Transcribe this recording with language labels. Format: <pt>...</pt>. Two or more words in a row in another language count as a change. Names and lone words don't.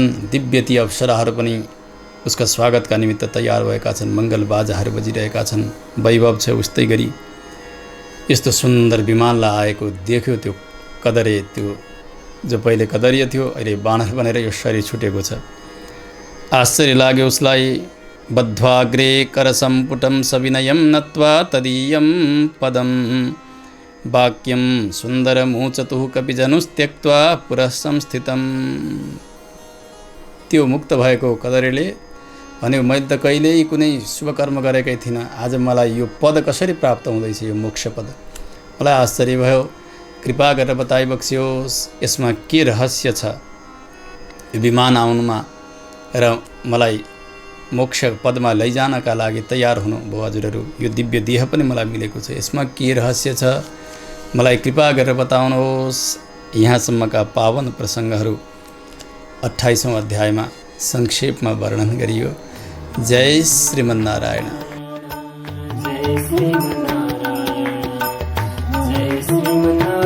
<ne>दिव्य ती अप्सराहरू पनि उसका स्वागतका निमित्त तयार भएका छन्। मङ्गल बाजाहरू बजिरहेका छन्। वैभव छ उस्तै गरी। यस्तो सुन्दर विमानलाई आएको देख्यो त्यो कदरे, त्यो जो पहिले कदरिया थियो अहिले बानर बनेर यो शरीर छुटेको छ। आश्चर्य लाग्यो उसलाई।</ne> <sa>बद्ध्वाग्रे करसम्पुटं सविनयं नत्वा तदीयं पदं वाक्यं सुन्दरमुचतुः कपिजनुस्त्यक्त्वा पुरः संस्थितम्।</sa> <ne>त्यो मुक्त भएको कदरेले भन्यो, मैले त कहिल्यै कुनै शुभ कर्म गरेकै थिइनँ, आज मलाई यो पद कसरी प्राप्त हुँदैछ, यो मोक्ष पद। मलाई आश्चर्य भयो। कृपा गरेर बताइबक्सियोस् यसमा के रहस्य छ, यो विमान आउनुमा र मलाई मोक्ष पदमा लैजानका लागि तयार हुनु भयो हजुरहरू। यो दिव्य देह पनि मलाई मिलेको छ, यसमा के रहस्य छ मलाई कृपा गरेर बताउनुहोस्। यहाँसम्मका पावन प्रसङ्गहरू 28औं अध्यायमा संक्षेपमा वर्णन गरियो। जय श्रीमन्नारायण। जय श्रीमन्नारायण, जय श्रीमन्नारायण।</ne>